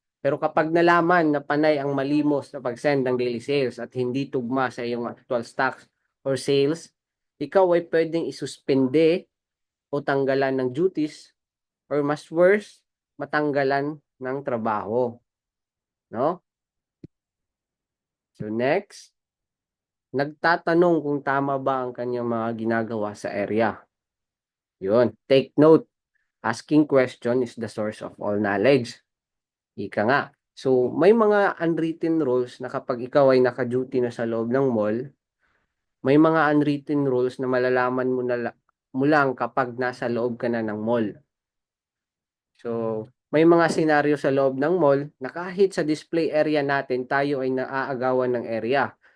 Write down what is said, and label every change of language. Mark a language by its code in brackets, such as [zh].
[tl] Pero kapag nalaman na panay ang malimos na pag-send ng daily sales at hindi tugma sa iyong [en] actual stocks or sales, [tl] ikaw ay pwedeng isuspende o tanggalan ng duties or mas worse, matanggalan ng trabaho. No? So next, nagtatanong kung tama ba ang kanyang mga ginagawa sa area. Yun. [en] Take note. Asking question is the source of all knowledge. [tl] Ika nga. So, may mga unwritten rules na kapag ikaw ay naka-duty na sa loob ng mall, may mga unwritten rules na malalaman mo lang kapag nasa loob ka na ng mall. So, may mga senaryo sa loob ng mall na kahit sa display area natin, tayo ay naaagawan ng area.